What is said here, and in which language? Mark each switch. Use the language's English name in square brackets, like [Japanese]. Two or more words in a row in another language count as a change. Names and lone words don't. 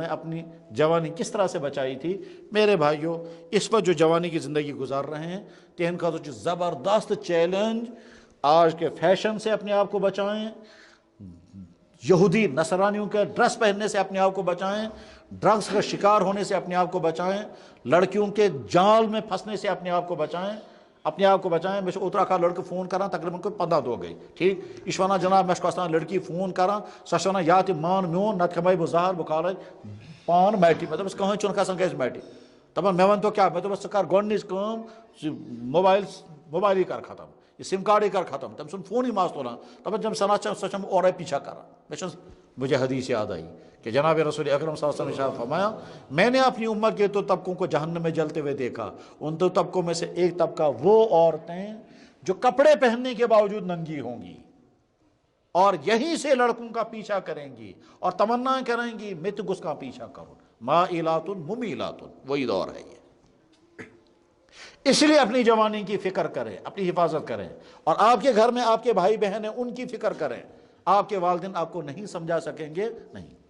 [Urdu] اپنی جوانی کس طرح سے بچائی تھی میرے بھائیوں اس وقت جو جوانی کی زندگی گزار رہے ہیں تہن کا تو زبردست چیلنج آج کے فیشن سے اپنے آپ کو بچائیں یہودی نصرانیوں کے ڈریس پہننے سے اپنے آپ کو بچائیں ڈرگس کا شکار ہونے سے اپنے آپ کو بچائیں لڑکیوں کے جال میں پھنسنے سے اپنے آپ کو بچائیں میں اترا کا [Kashmiri] لڑکے فون کران [Urdu] تقریباً کوئی 15 [Kashmiri] دۄہ گئی ٹھیک یہ چھِ ونان جناب مےٚ چھُ لڑکی فون کران سۄ چھِ ونان یا تہِ مان میون نتہٕ کھٮ۪مے بہٕ زہر بہٕ کھالے پان میٹہِ مےٚ دوٚپُس کٕہٕنۍ چھُنہٕ کھسان کیٛازِ میٹہِ دپان مےٚ ؤنۍتو کیٛاہ مےٚ دوٚپُس ژٕ کر گۄڈنِچ کٲم موبایلٕے کر ختم یہ سم کارڈے کر ختم تم سن فون ہی ماس تُلان دپان جب سنا سۄ چھم اورے پیچھا کران [Urdu] مجھے حدیث یاد آئی کہ جناب رسول اکرم صلی اللہ علیہ وسلم نے فرمایا میں نے اپنی امت کے تو طبقوں کو جہنم میں جلتے ہوئے دیکھا ان دو طبقوں میں سے ایک طبقہ وہ عورتیں جو کپڑے پہننے کے باوجود ننگی ہوں گی اور یہیں سے لڑکوں کا پیچھا کریں گی اور تمنا کریں گی میں تو اس کا پیچھا کروں مائلات ممیلات وہی دور ہے یہ اس لیے اپنی جوانی کی فکر کریں اپنی حفاظت کریں اور آپ کے گھر میں آپ کے بھائی بہن ہیں ان کی فکر کریں آپ کے والدین آپ کو نہیں سمجھا سکیں گے نہیں